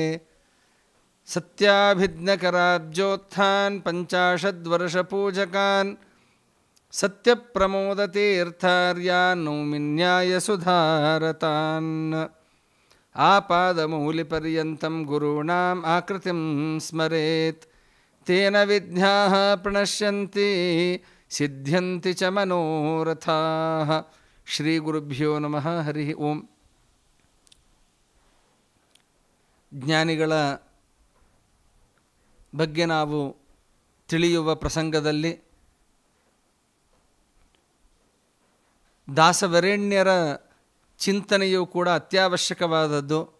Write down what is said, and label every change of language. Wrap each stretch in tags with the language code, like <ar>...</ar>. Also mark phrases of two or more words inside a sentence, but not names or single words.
<sa>सत्याभिज्ञकराब्जोत्थान् पञ्चाशद्वर्षपूजकान् सत्यप्रमोदतीर्थार्यान् नौमिन्यायसुधारतान्. आपादमौलिपर्यन्तं गुरुणां आकृतिं स्मरेत् तेन विघ्नाः प्रणश्यन्ति सिद्ध्यन्ति च मनोरथाः. श्री गुरुभ्यो नमः. हरि ओं.</sa> <kn>ಜ್ಞಾನಿಗಳ ಬಗ್ಗೆ ನಾವು ತಿಳಿಯುವ ಪ್ರಸಂಗದಲ್ಲಿ ದಾಸವರೇಣ್ಯರ ಚಿಂತನೆಯೂ ಕೂಡ ಅತ್ಯವಶ್ಯಕವಾದದ್ದು.</kn>